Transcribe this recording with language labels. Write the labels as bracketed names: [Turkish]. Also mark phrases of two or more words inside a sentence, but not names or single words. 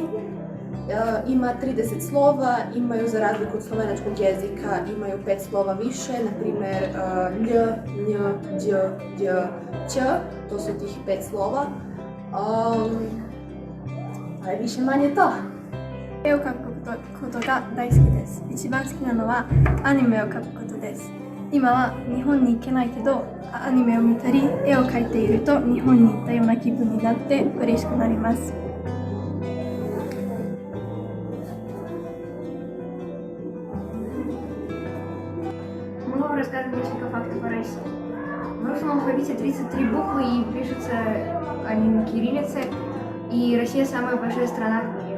[Bosnian] Ima 30 slova, imaju za razliku od slovenačkog jezika, imaju 5 slova više, na primjer lj, nj, đ, đ, ć, to su tih 5 slova, ali više manje to. [Japanese] 絵を描くことが大好きです。一番好きなのはアニメを描くことです。今は日本に行けないけど、アニメを見たり絵を描いていると日本に行ったような気分になって嬉しくなります。 [Russian] Могу рассказать несколько фактов о России. В русском алфавите 33 буквы и пишутся они на кириллице, и Россия самая большая страна в мире.